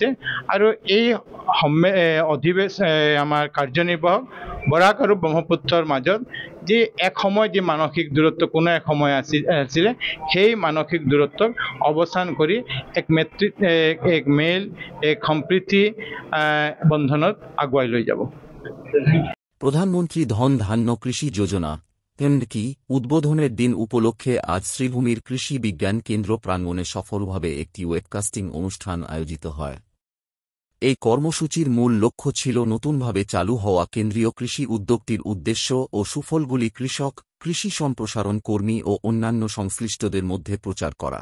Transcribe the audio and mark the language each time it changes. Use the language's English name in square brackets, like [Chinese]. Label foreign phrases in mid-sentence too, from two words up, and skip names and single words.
[Assamese] আৰু এই আমাৰ কাৰ্যনিৰ্বাহক বৰাক আৰু ব্ৰহ্মপুত্ৰৰ মাজত যে এক সময় যে মানসিক দূৰত্ব কোনো এক সময় আছিলে, সেই মানসিক দূৰত্বক অৱসান কৰি এক মেল, এক সম্প্ৰীতি বন্ধনত আগুৱাই লৈ যাব। [Bangla] প্রধানমন্ত্রী ধন ধান্য কৃষি যোজনা কি উদ্বোধনের দিন উপলক্ষে আজ শ্রীভূমির কৃষি বিজ্ঞান কেন্দ্র প্রাঙ্গণে সফলভাবে একটি ওয়েবকাস্টিং অনুষ্ঠান আয়োজিত হয়। এই কর্মসূচির মূল লক্ষ্য ছিল নতুনভাবে চালু হওয়া কেন্দ্রীয় কৃষি উদ্যোগটির উদ্দেশ্য ও সুফলগুলি কৃষক, কৃষি সম্প্রসারণ কর্মী ও অন্যান্য সংশ্লিষ্টদের মধ্যে প্রচার করা।